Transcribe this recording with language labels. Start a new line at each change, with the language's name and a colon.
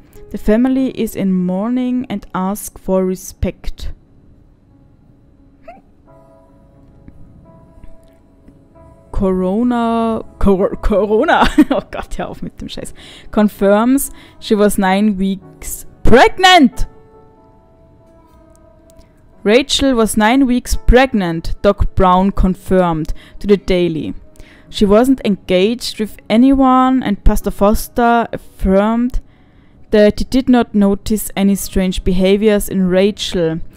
English: The family is in mourning and asks for respect.
German: Corona, oh Gott, hör auf mit dem Scheiß.
English: Confirms she was 9 weeks pregnant. Rachel was 9 weeks pregnant, Doc Brown confirmed to the Daily. She wasn't engaged with anyone and Pastor Foster affirmed that he did not notice any strange behaviors in Rachel.